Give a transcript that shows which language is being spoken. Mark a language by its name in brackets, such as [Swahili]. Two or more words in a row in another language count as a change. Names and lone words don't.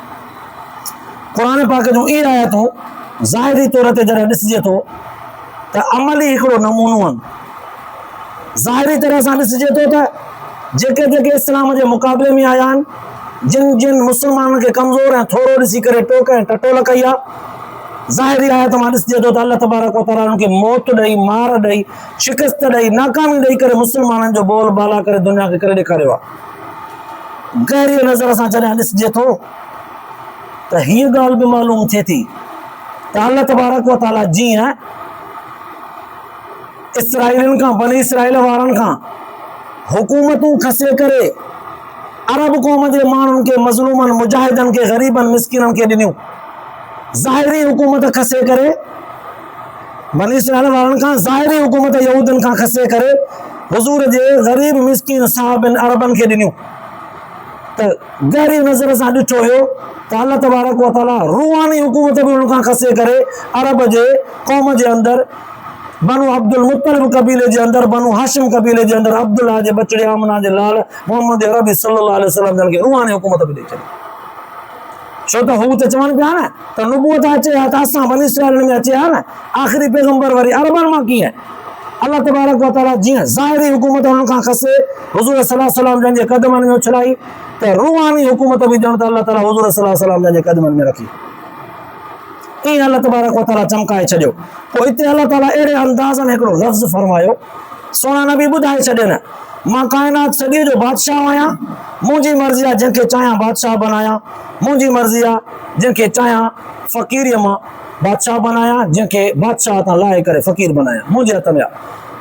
[Sindhi] क़ुर पाक जूं इहे आयतूं ज़ाहिरी तौर ते जॾहिं ॾिसिजे थो त अमली हिकिड़ो नमूनो आहिनि। ज़ाहिरी तरह सां ॾिसिजे थो त जेके जेके इस्लाम जे मुक़ाबले में आया आहिनि, जिन जिन मुस्लमाननि खे कमज़ोर ऐं थोरो ॾिसी करे टोक ऐं टटोल कई आहे, ज़ाहिरी आयत मां ॾिसिजे थो त [Arabic] الله تبارك وتعالى [Sindhi] उन्हनि खे मौत ॾेई, मार ॾेई, शिकस्त ॾेई, नाकामी ॾेई करे मुस्लमाननि जो बोल बाला करे दुनिया खे करे ॾेखारियो आहे। गहरी नज़र सां जॾहिं ॾिसिजे थो त हीअ ॻाल्हि बि मालूम थिए थी त [Arabic] الله تبارك وتعالى [Sindhi] जीअं इसराइलियुनि खां, बनी इसराइल वारनि खां हुकूमतूं खसे करे अरब क़ौम जे माण्हुनि खे, मज़लूमनि, मुजाहिदनि खे, ग़रीबनि, मिस्किननि खे ॾिनियूं, ज़ाहिरी हुकूमत खसे करे बनी इसराइल वारनि खां, ज़ाहिरी हुकूमत यहूदनि खां खसे करे हुज़ूर जे ग़रीब मिस्किन साहिबनि अरबनि खे ॾिनियूं। त गहरी नज़र सां ॾिठो हुयो त [Arabic] الله تبارك وتعالى [Sindhi] रूहानी हुकूमत बि हुन खां खसे करे अरब जे क़ौम जे अंदरि, बनु अब्दुल मुत्तलिब कबीले जे अंदरि, बनु हाशिम कबीले जे अंदरि अब्दुल्ला जे बचड़े आमना जे लाल मोहम्मद अरबी [Arabic] صلى الله عليه وسلم [Sindhi] जन खे रूहानी हुकूमत बि ॾेई छॾी। छो त हू त चवनि पिया न त नुबूअत अचे हा त असां बनी इसराइल में अचे हा न, आख़िरी पैगंबर वरी अरबनि मां कीअं? [Arabic] الله تبارك وتعالى [Sindhi] जीअं ज़ाहिरी हुकूमत हुननि खां खसे, हुज़ूर [Arabic] صلى الله عليه وسلم [Sindhi] जन जे क़दमनि में उछलाई, त रूहानी हुकूमत बि ॼण त [Arabic] الله تعالى [Sindhi] हुज़ूर [Arabic] صلى الله عليه وسلم [Sindhi] जन जे क़दमनि में रखी। ईअं [Arabic] الله تبارك وتعالى [Sindhi] चमकाए छॾियो। पोइ हिते [Arabic] الله تعالى [Sindhi] अहिड़े अंदाज़ में हिकिड़ो लफ़्ज़ फरमायो, सोना नबी ॿुधाए छॾियनि, मां काइनात सॼे जो बादशाह आहियां, मुंहिंजी मर्ज़ी आहे जंहिंखे चाहियां बादशाह बनायां, मुंहिंजी मर्ज़ी आहे जंहिंखे चाहियां फ़क़ीरीअ मां बादशाह बनायां, जंहिंखे बादशाह तां लाहे करे फ़क़ीर बनायां, मुंहिंजे हथ में आहे।